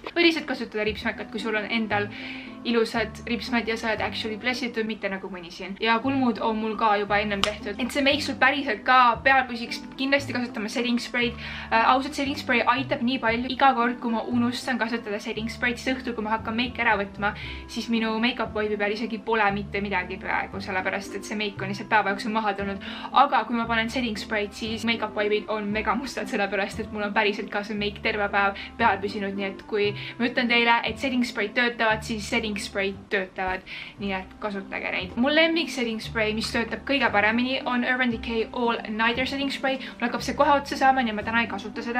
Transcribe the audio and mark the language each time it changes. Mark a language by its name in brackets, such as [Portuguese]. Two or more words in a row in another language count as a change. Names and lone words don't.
[Estonian] Või lihtsalt kasutada ripsmekat, kui sul on endal ilusad ripsmed ja sa oled actually blessitud, mitte nagu mõni siin. Ja kulmud on mul ka juba ennem tehtud. Et see meik sul päriselt ka peal püsiks, kindlasti kasutama [English] setting spray'd. [Estonian] Ausalt [English] setting spray [Estonian] aitab nii palju. Iga kord, kui ma unustan kasutada [English] setting spray'd, [Estonian] siis õhtul, kui ma hakkan meiki ära võtma, siis minu [English] make-up wipe'i [Estonian] peal isegi pole mitte midagi praegu, sellepärast et see meik on lihtsalt päeva jooksul maha tulnud. Aga kui ma panen [English] setting spray'd, [Estonian] siis [English] make-up wipe'id [Estonian] on mega mustad, sellepärast et mul on päriselt ka see meik terve päev peal püsinud, nii et kui ma ütlen teile, et [English] setting spray'd [Estonian] töötavad, siis [English] setting spray'd [Estonian] töötavad, nii et kasutage neid. Mul lemmik [English] setting spray, [Estonian] mis töötab kõige paremini, on Urban Decay All Nighter [English] setting spray. [Estonian] Mul hakkab see kohe otsa saama, nii ma täna ei kasuta seda.